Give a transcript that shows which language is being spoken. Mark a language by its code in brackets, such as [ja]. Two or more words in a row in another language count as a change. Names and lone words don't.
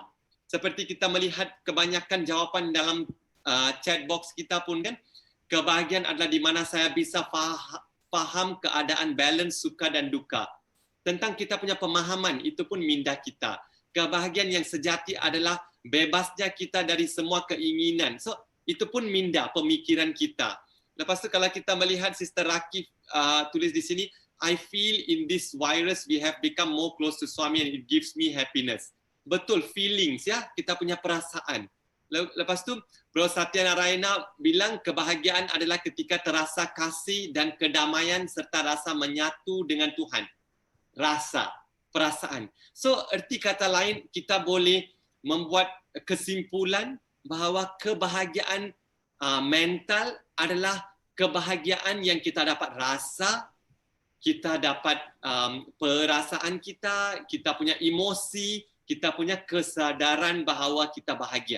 [ms] Seperti kita melihat kebanyakan jawapan dalam [en] chat box [ms] kita pun kan, kebahagiaan adalah di mana saya bisa faham keadaan balance suka dan duka. Tentang kita punya pemahaman, itu pun minda kita. Kebahagiaan yang sejati adalah bebasnya kita dari semua keinginan. So itu pun minda, pemikiran kita. Lepas tu kalau kita melihat Sister Rakif tulis di sini, [en] I feel in this virus we have become more close to Swami and it gives me happiness. [ms] Betul, feelings ya, kita punya perasaan. Lepas tu Bro Satya Narayana bilang kebahagiaan adalah ketika terasa kasih dan kedamaian serta rasa menyatu dengan Tuhan. Rasa, perasaan. So erti kata lain, kita boleh membuat kesimpulan bahawa kebahagiaan mental adalah kebahagiaan yang kita dapat rasa, kita dapat perasaan kita punya emosi, kita punya kesadaran bahawa kita bahagia.